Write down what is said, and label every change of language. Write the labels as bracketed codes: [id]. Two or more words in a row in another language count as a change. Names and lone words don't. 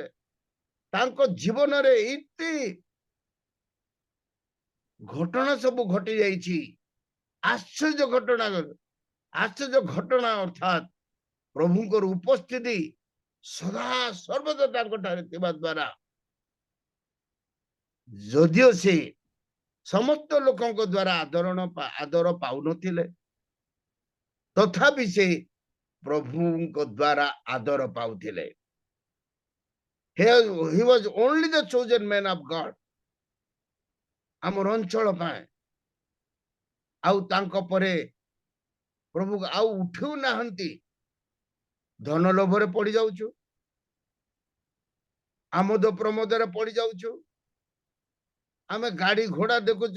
[or] ତାଙ୍କ ଜୀବନରେ ଏତେ ଘଟଣା ସବୁ ଘଟି ଯାଇଛି, ଆଶ୍ଚର୍ଯ୍ୟ ଘଟଣା ଅର୍ଥାତ୍ ପ୍ରଭୁଙ୍କର ଉପସ୍ଥିତି ସଦା ସର୍ବଦା ତାଙ୍କଠାରେ ଥିବା ଦ୍ୱାରା ଯଦିଓ ସେ ସମସ୍ତ ଲୋକଙ୍କ ଦ୍ୱାରା ଆଦର ପାଉନଥିଲେ, ତଥାପି ସେ ପ୍ରଭୁଙ୍କ ଦ୍ୱାରା ଆଦର ପାଉଥିଲେ। [en] He was only the chosen man of God [or] ଆମର ଅଞ୍ଚଳ ପାଇଁ। ଆଉ ତାଙ୍କ ପରେ ପ୍ରଭୁ ଆଉ ଉଠୁ ନାହାନ୍ତି। ଧନ ଲୋଭରେ ପଡି ଯାଉଛୁ, ଆମୋଦ ପ୍ରମୋଦରେ ପଡି ଯାଉଛୁ, ଆମେ ଗାଡି ଘୋଡା ଦେଖୁଛୁ।